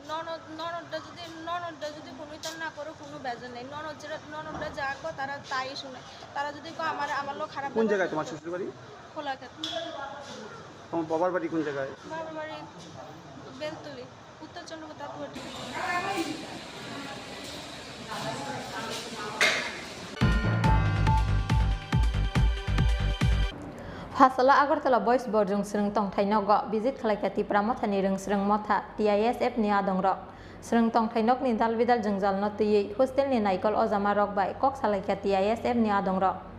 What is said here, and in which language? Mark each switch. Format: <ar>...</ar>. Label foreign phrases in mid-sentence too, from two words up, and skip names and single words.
<bn>ননদটা যদি কোনোটা না করে কোনো বেজার নেই ননদরা যা কো তারা তাই শুনে তারা যদি আমার লোক খারাপ কোন জায়গায় তোমার শ্বশুর বাড়ি খোলাঘাট তোমার বাবার বাড়ি কোন জায়গায় বাবার বাড়ি বেলতলি উত্তর চন্দ্রপুর তাঁতুয়াটি</bn> <trp>Hasala Agartala Boys Borjung Sreng Tong Thainok go visit khlaikati pramotha ni reng sreng motha TISF ni adong rok sreng tong thainok ni dal bidal jengjal no tui hostel ni naikol ojama rok bai kok salaika TISF ni adong rok</trp>